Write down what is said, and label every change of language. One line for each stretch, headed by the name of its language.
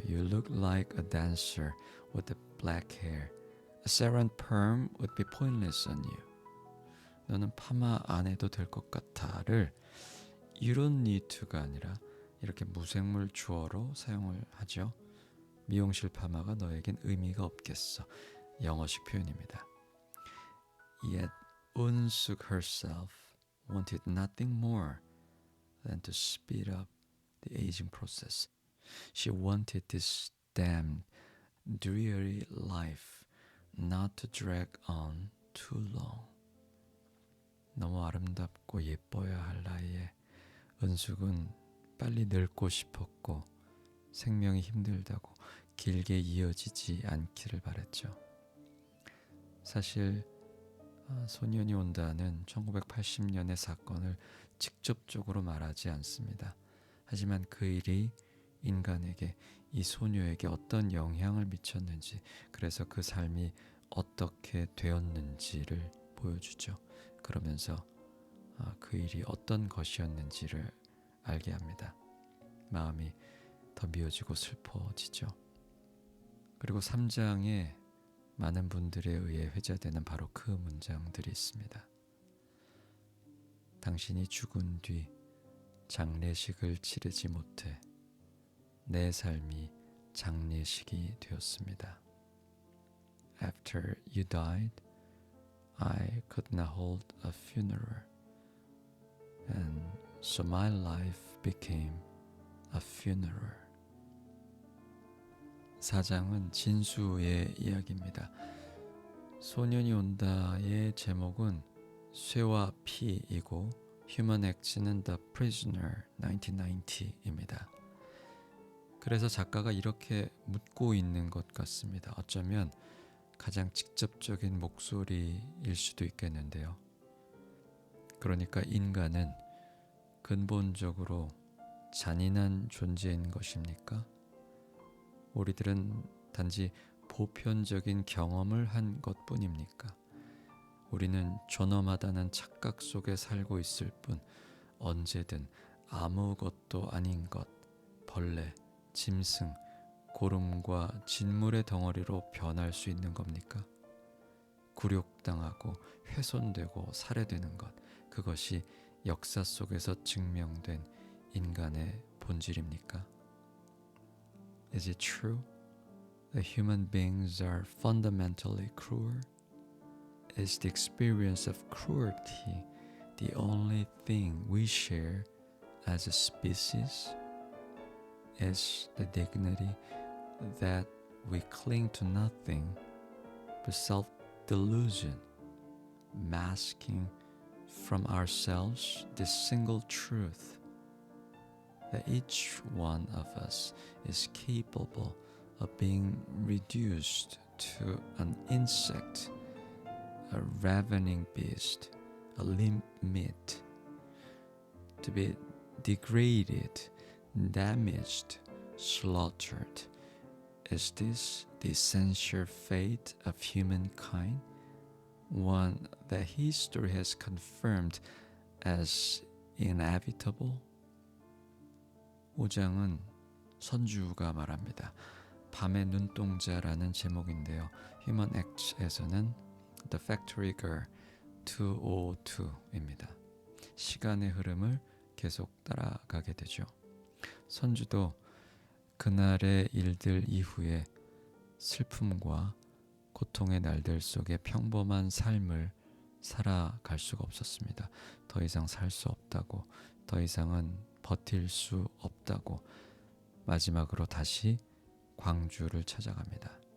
English: You look like a dancer with the black hair. A saran perm would be pointless on you.
Korean: 너는 파마 안 해도 될 것 같아를
English: You don't need to
Korean: 가 아니라 이렇게 무생물 주어로 사용을 하죠. 미용실 파마가 너에겐 의미가 없겠어. 영어식 표현입니다.
English: Yet Unsuk herself wanted nothing more than to speed up the aging process. She wanted this damned, dreary life not to drag on too long.
Korean: 너무 아름답고 예뻐야 할 나이에 은숙은 빨리 늙고 싶었고 생명이 힘들다고 길게 이어지지 않기를 바랬죠. 사실 소년이 온다는 1980년의 사건을 직접적으로 말하지 않습니다. 하지만 그 일이 인간에게 이 소녀에게 어떤 영향을 미쳤는지 그래서 그 삶이 어떻게 되었는지를 보여주죠. 그러면서 그 일이 어떤 것이었는지를 알게 합니다. 마음이 더 미어지고 슬퍼지죠. 그리고 3장에 많은 분들에 의해 회자되는 바로 그 문장들이 있습니다. 당신이 죽은 뒤 장례식을 치르지 못해 내 삶이 장례식이 되었습니다.
English: After you died, I could not hold a funeral, and so my life became a funeral.
Korean: 4장은 진수의 이야기입니다. 소년이 온다의 제목은 쇠와 피이고 Human X는 The Prisoner 1990입니다. 그래서 작가가 이렇게 묻고 있는 것 같습니다. 어쩌면 가장 직접적인 목소리일 수도 있겠는데요. 그러니까 인간은 근본적으로 잔인한 존재인 것입니까? 우리들은 단지 보편적인 경험을 한 것뿐입니까? 우리는 존엄하다는 착각 속에 살고 있을 뿐 언제든 아무것도 아닌 것, 벌레, 짐승, 고름과 진물의 덩어리로 변할 수 있는 겁니까? 굴욕당하고 훼손되고 살해되는 것, 그것이 역사 속에서 증명된 인간의 본질입니까?
English: Is it true that human beings are fundamentally cruel? Is the experience of cruelty the only thing we share as a species? Is the dignity that we cling to nothing but self-delusion, masking from ourselves this single truth, that each one of us is capable of being reduced to an insect, a ravening beast, a limp meat, to be degraded, damaged, slaughtered. Is this the essential fate of humankind? One that history has confirmed as inevitable?
Korean: 5장은 선주가 말합니다. 밤의 눈동자라는 제목인데요. Human X에서는 The Factory Girl 202입니다. 시간의 흐름을 계속 따라가게 되죠. 선주도 그날의 일들 이후에 슬픔과 고통의 날들 속에 평범한 삶을 살아갈 수가 없었습니다. 더 이상 살 수 없다고, 더 이상은 버틸 수 없다고 마지막으로 다시 광주를 찾아갑니다.